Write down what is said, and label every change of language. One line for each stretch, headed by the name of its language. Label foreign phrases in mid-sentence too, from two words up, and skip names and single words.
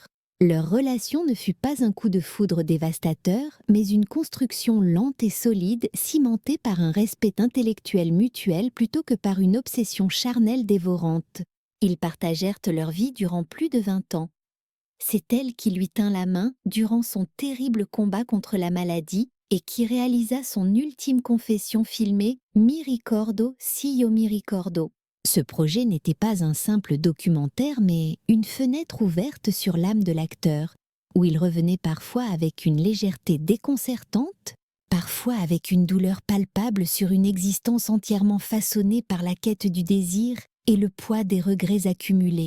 French: Leur relation ne fut pas un coup de foudre dévastateur, mais une construction lente et solide, cimentée par un respect intellectuel mutuel plutôt que par une obsession charnelle dévorante. Ils partagèrent leur vie durant plus de 20 ans. C'est elle qui lui tint la main durant son terrible combat contre la maladie et qui réalisa son ultime confession filmée «
Italian: Mi ricordo, si io mi ricordo ».
French: Ce projet n'était pas un simple documentaire, mais une fenêtre ouverte sur l'âme de l'acteur, où il revenait parfois avec une légèreté déconcertante, parfois avec une douleur palpable sur une existence entièrement façonnée par la quête du désir et le poids des regrets accumulés.